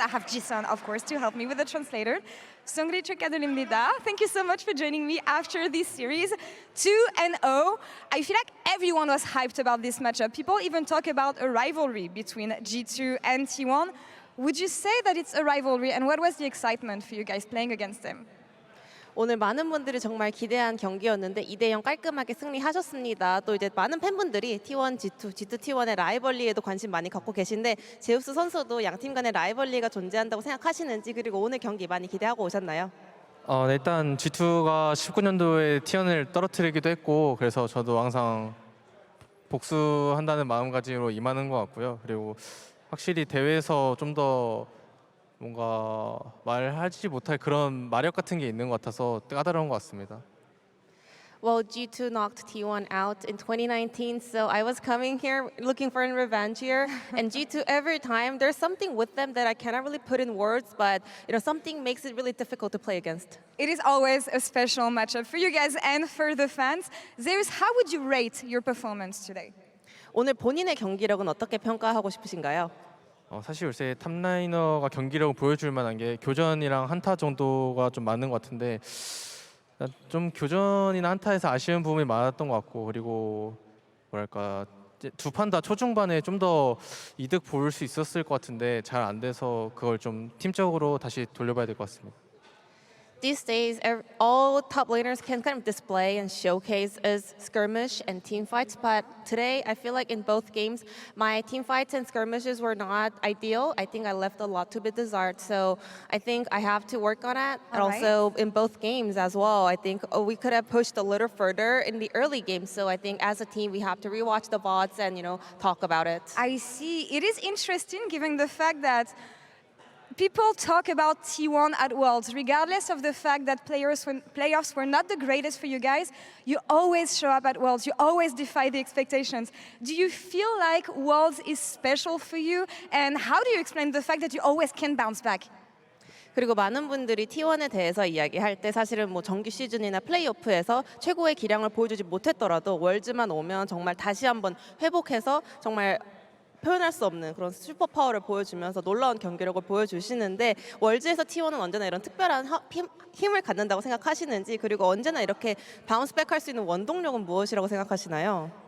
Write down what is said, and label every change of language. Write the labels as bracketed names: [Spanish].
[English] I have Jason, of course, to help me with the translator. Songri [Korean] 축하드립니다. [English] Thank you so much for joining me after this series. 2-0. I feel like everyone was hyped about this matchup. People even talk about a rivalry between G2 and T1. Would you say that it's a rivalry, and what was the excitement for you guys playing against them? [Korean] 오늘 많은 분들이 정말 기대한 경기였는데 2대0 깔끔하게 승리하셨습니다. 또 이제 많은 팬분들이 T1, G2, G2, T1의 라이벌리에도 관심 많이 갖고 계신데 제우스 선수도 양팀 간의 라이벌리가 존재한다고 생각하시는지 그리고 오늘 경기 많이 기대하고 오셨나요? 일단 G2가 19년도에 T1을 떨어뜨리기도 했고 그래서 저도 항상 복수한다는 마음가짐으로 임하는 것 같고요. 그리고 확실히 대회에서 좀 더 뭔가 말하지 못할 그런 마력 같은 게 있는 것 같아서 까다로운 것 같습니다. [English] Well, G2 knocked T1 out in 2019, so I was coming here looking for a revenge here. And G2, every time, there's something with them that I cannot really put in words, but something makes it really difficult to play against. It is always a special matchup for you guys and for the fans. Zeus, how would you rate your performance today? [Korean] 오늘 본인의 경기력은 어떻게 평가하고 싶으신가요? 사실 요새 탑라이너가 경기력을 보여줄 만한 게 교전이랑 한타 정도가 좀 많은 것 같은데 좀 교전이나 한타에서 아쉬운 부분이 많았던 것 같고 그리고 뭐랄까 두 판 다 초중반에 좀 더 이득 볼 수 있었을 것 같은데 잘 안 돼서 그걸 좀 팀적으로 다시 돌려봐야 될 것 같습니다. [English] These days, all top laners can kind of display and showcase as skirmish and team fights, but today I feel like in both games, my team fights and skirmishes were not ideal. I think I left a lot to be desired, so I think I have to work on it. And also in both games as well, I think we could have pushed a little further in the early games, so I think as a team we have to rewatch the VODs and talk about it. I see. It is interesting given the fact that people talk about T1 at Worlds, regardless of the fact that playoffs were not the greatest for you guys. You always show up at Worlds. You always defy the expectations. Do you feel like Worlds is special for you? And how do you explain the fact that you always can bounce back? [Korean] 그리고 많은 분들이 T1에 대해서 이야기할 때 사실은 뭐 정규 시즌이나 플레이오프에서 최고의 기량을 보여주지 못했더라도 월즈만 오면 정말 다시 한번 회복해서 정말 표현할 수 없는 그런 슈퍼 파워를 보여주면서 놀라운 경기력을 보여주시는데 월즈에서 T1은 언제나 이런 특별한 힘을 갖는다고 생각하시는지 그리고 언제나 이렇게 바운스백 할 수 있는 원동력은 무엇이라고 생각하시나요?